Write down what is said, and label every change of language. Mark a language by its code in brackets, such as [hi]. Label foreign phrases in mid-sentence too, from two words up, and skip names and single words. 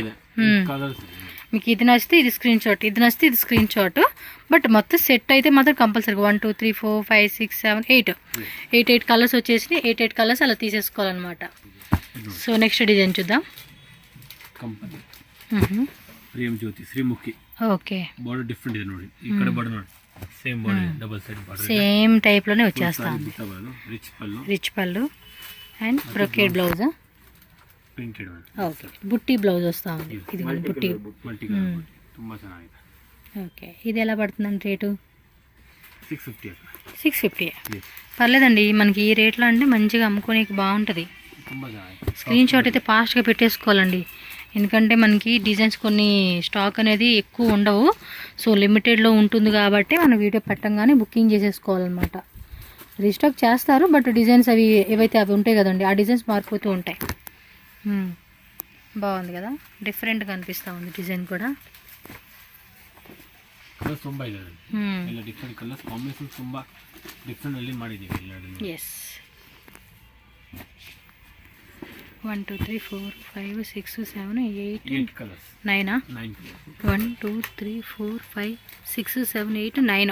[te] మీకు ఇది నచ్చితే ఇది [en] screen shot, [te] ఇది నచ్చితే ఇది [en] screen shot. [te] బట్ మొత్తం సెట్ అయితే మాత్రం కంపల్సరీగా 1 2 3 4 5 6 7 8 కలర్స్ వచ్చేసి 8 కలర్స్ అలా తీసేసుకోవాలన్నమాట. సో నెక్స్ట్ డిజైన్ చూద్దాం. ప్రేమ్ జ్యోతి శ్రీముఖి. ఓకే [en] border different [kn] ಇದೆ ನೋಡಿ, [te] ఇక్కడ బార్డర్ ನೋಡಿ, [en] same border, double side border, same type [te] లోనే వచ్చేస్తాంది. రిచ్ పళ్ళు [en] and brocade blouse, [kn] ಪ್ರಿಂಟೆಡ್. [te] ఓకే బుట్టి బ్లౌజ్ వస్తా ఉంది. ఇది బుట్టి [kn] ತುಂಬಾ ಚೆನ್ನಾಗಿದೆ. [te] ఓకే ఇది ఎలా పడుతుందండి రేటు? 650. 650 పర్లేదండి, మనకి ఈ రేట్లో అంటే మంచిగా అమ్ముకోనికి బాగుంటుంది. [en] screen shot [te] అయితే ఫాస్ట్గా పెట్టేసుకోవాలండి, ఎందుకంటే మనకి డిజైన్స్ కొన్ని స్టాక్ అనేది ఎక్కువ ఉండవు. సో లిమిటెడ్లో ఉంటుంది కాబట్టి మనం వీడియో పెట్టంగానే బుకింగ్ చేసేసుకోవాలన్నమాట. రీస్టాక్ చేస్తారు, బట్ డిజైన్స్ అవి ఏవైతే అవి ఉంటాయి కదండి, ఆ డిజైన్స్ మారిపోతూ ఉంటాయి. బాగుంది కదా, డిఫరెంట్గా అనిపిస్తూ ఉంది డిజైన్ కూడా. [kn] ತುಂಬ ಇದೆ ಎಲ್ಲ [en] different colours combination, [kn] ತುಂಬ ಡಿಫರೆಂಟ್ ಅಲ್ಲಿ ಮಾಡಿದ್ದೀವಿ. ಎಸ್ 1 2 3 4 5 6 7 8 [te] కలర్స్ 9 1 2 3 4 5 6 7 8 9.